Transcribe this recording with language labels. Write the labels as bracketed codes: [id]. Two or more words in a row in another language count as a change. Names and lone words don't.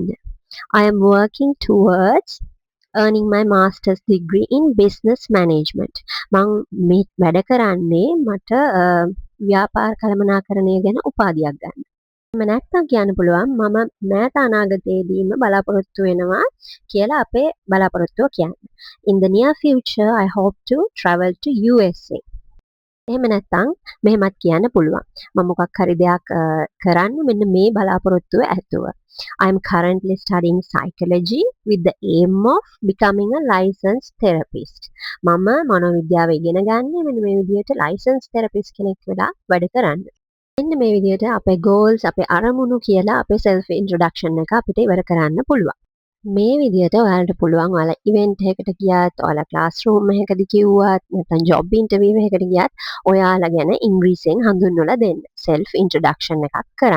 [en] I am working towards earning my master's degree in business management. [si] මම මේ වැඩ කරන්නේ මට ව්‍යාපාර කළමනාකරණය ගැන උපාධියක් ගන්න. එහෙම නැත්තම් කියන්න පුළුවන් මම මෑත අනාගතයේදීම බලාපොරොත්තු වෙනවා කියලා අපේ බලාපොරොත්තුව කියන්නේ. [en] In the near future I hope to travel to USA. [si] එහෙම නැත්තම් මෙහෙමත් කියන්න පුළුවන්. මම මොකක් හරි දෙයක් කරන්න මෙන්න මේ බලාපොරොත්තුව ඇතුව. [en] I am currently studying psychology with the aim of becoming a licensed therapist. [si] මම මනෝවිද්‍යාව ඉගෙන ගන්නේ මෙන්න මේ විදිහට [en] licensed therapist [si] කෙනෙක් වෙලා වැඩ කරන්න. මෙන්න මේ විදිහට අපේ goals අපේ අරමුණු කියලා අපේ [en] self introduction [si] එක අපිට ඉවර කරන්න පුළුවන්. මේ විදිහට ඔයාලට පුළුවන් ඔයාලා event එකකට ගියත් ඔයාලා classroom එකකදී කිව්වත් නැත්නම් [en] job interview [si] එකකට ගියත් ඔයාලා ගැන ඉංග්‍රීසියෙන් හඳුන්වලා දෙන්න [en] self introduction [si] එකක් කරන්න.